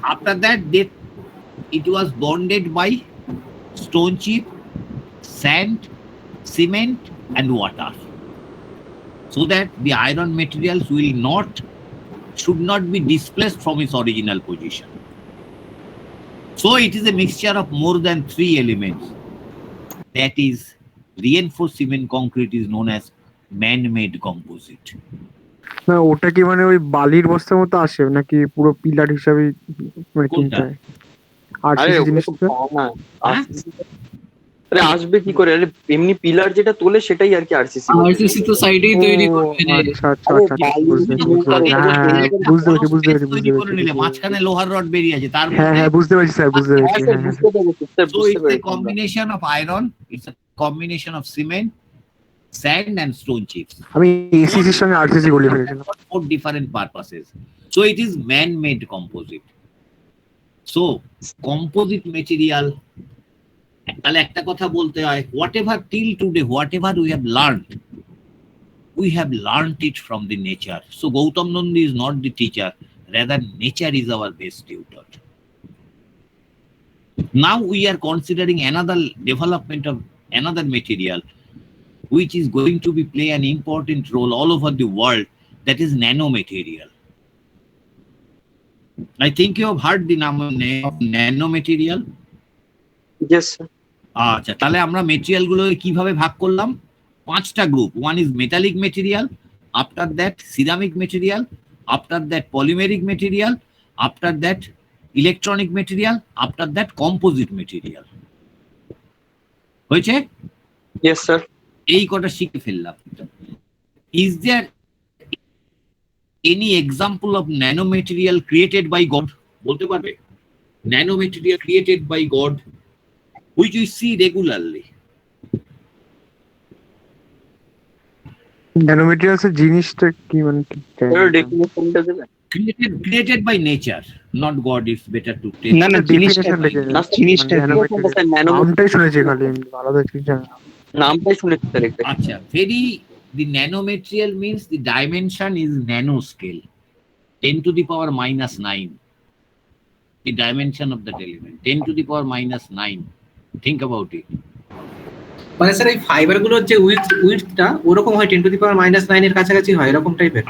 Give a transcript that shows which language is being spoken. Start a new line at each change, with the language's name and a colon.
English: After that, it was bonded by stone chip, sand, cement, and water, so that the iron materials should not be displaced from its original position. So it is a mixture of more than 3 elements. That is, reinforced cement concrete is known as man-made composite.
Bangla: না, ওটা কি মানে ওই বালির বস্তার মতো আসে নাকি পুরো পিলার হিসাবে মানে কিনতে হয়? আরসিসি জিনিসটা আরে আসবে কি করে? আরে এমনি পিলার যেটা তোলে সেটাই আর কি আরসিসি। আরসিসি তো সাইডেই তৈরি করবে। আচ্ছা আচ্ছা আচ্ছা, বুঝতে পেরেছি। মাঝখানে লোহার রড বেরিয়ে আছে, তার হ্যাঁ হ্যাঁ, বুঝতে পেরেছি স্যার, বুঝতে পেরেছি।
English: So it's a combination of iron, it's a combination of cement, sand and stone chips.
Bangla: আমি এসিসির সঙ্গে আরসিসি গুলি ফেলেছিলাম।
English: For different purposes. So it is man-made composite. So composite material,
Bangla: তাহলে একটা কথা বলতে হয়,
English: whatever till today, whatever we have learned it from the nature. So Gautam Nandi is not the teacher, rather nature is our best tutor. Now we are considering another development of another material which is going to be play an important role all over the world, that is nanomaterial. I think you have heard the name of nanomaterial. Yes, sir.
Bangla: আচ্ছা, তাহলে আমরা material গুলো কিভাবে ভাগ করলাম? 5টা group.
English: One is metallic material, after that ceramic material, after that polymeric material, after that electronic material, after that composite material.
Bangla: হয়েছে?
English: Yes sir.
Bangla: এই কটা শিখে ফেললাম।
English: Is there any example of nanomaterial created by God?
Bangla: বলতে পারবে
English: Nanomaterial created by God which we see regularly?
Bangla: ন্যানোমেটেরিয়ালস এর জিনিসটা কি মানে ঠিক জানি এর না। ডেফিনেশনটা দেবেন?
English: Created by nature, not God. It's better to take.
Bangla: না না জিনিসটা ডেফিনেশন লিখে না দিন। স্যার, জিনিসটা কি? definition-টা স্যার নামটাই শুনেছি ন্যানোমেটেরিয়াল, খালি, এমনি আলাদা কিছু জানি না। নামটাই শুনেছি স্যার এটা।
English: Acha, the nanomaterial means the dimension is nanoscale, 10 to the power minus 9. The dimension of that element, 10 to the power minus 9. Think about it.
Bangla: মানে স্যার এই ফাইবার গুলোর যে উইডথটা ওরকম হয় 10 টু দি পাওয়ার -9 এর কাছাকাছি হয় এরকম টাইপের।